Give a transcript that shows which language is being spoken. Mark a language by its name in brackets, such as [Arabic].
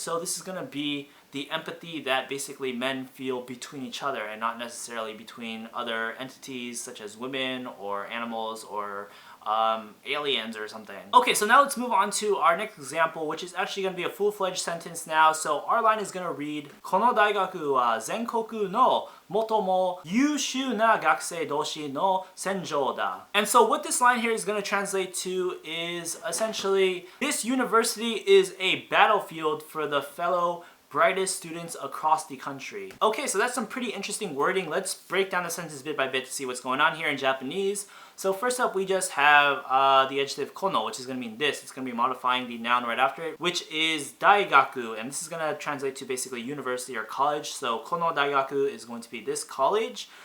[English] So this is going to be the empathy that basically men feel between each other and not necessarily between other entities such as women or animals or aliens or something. Okay, so now let's move on to our next example, which is actually going to be a full-fledged sentence now. So our line is going to read, [Japanese] この大学は全国のmottomo優秀な学生同士の戦場だ. [English] And so what this line here is going to translate to is essentially, this university is a battlefield for the fellow brightest students across the country. Okay, so that's some pretty interesting wording. Let's break down the sentence bit by bit to see what's going on here in Japanese. So first up, we just have the adjective kono, which is going to mean this. It's going to be modifying the noun right after it, which is daigaku, and this is going to translate to basically university or college. So kono daigaku is going to be this college.